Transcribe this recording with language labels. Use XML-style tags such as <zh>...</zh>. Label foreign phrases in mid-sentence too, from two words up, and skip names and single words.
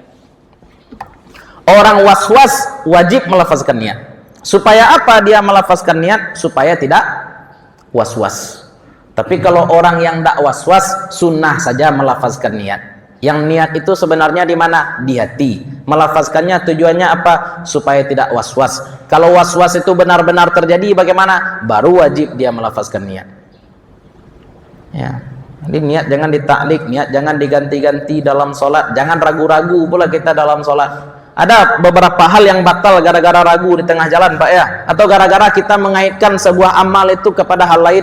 <id>Orang was-was wajib melafazkan niat. Supaya apa dia melafazkan niat? Supaya tidak was-was. Tapi kalau orang yang tidak was-was, sunnah saja melafazkan niat. Yang niat itu sebenarnya di mana? Di hati. Melafazkannya tujuannya apa? Supaya tidak was-was. Kalau was-was itu benar-benar terjadi bagaimana? Baru wajib dia melafazkan niat. Ya. Jadi niat jangan ditaklik, niat jangan diganti-ganti dalam sholat, jangan ragu-ragu pula kita dalam sholat. Ada beberapa hal yang batal gara-gara ragu di tengah jalan, Pak, ya, atau gara-gara kita mengaitkan sebuah amal itu kepada hal lain.</id>